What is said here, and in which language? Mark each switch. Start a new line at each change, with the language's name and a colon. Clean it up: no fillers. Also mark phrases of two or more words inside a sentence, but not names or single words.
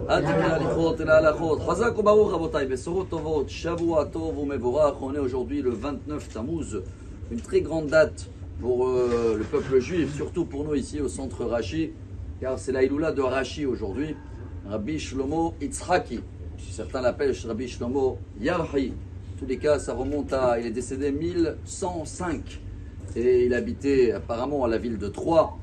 Hebrew: עד להליכות אל ההלכות. חזק וברוך רבותיי, בשורות טובות, שבוע טוב ומבורך.
French: On est aujourd'hui le 29 Tammuz, une très grande date pour le peuple juif, surtout pour nous ici au centre Rashi, car c'est la Iloula de Rashi aujourd'hui, Rabbi Shlomo Yitzhaki. Certains l'appellent Rabbi Shlomo Yarhi. En tous les cas, ça remonte à, il est décédé 1105 et il habitait apparemment à la ville de Troyes.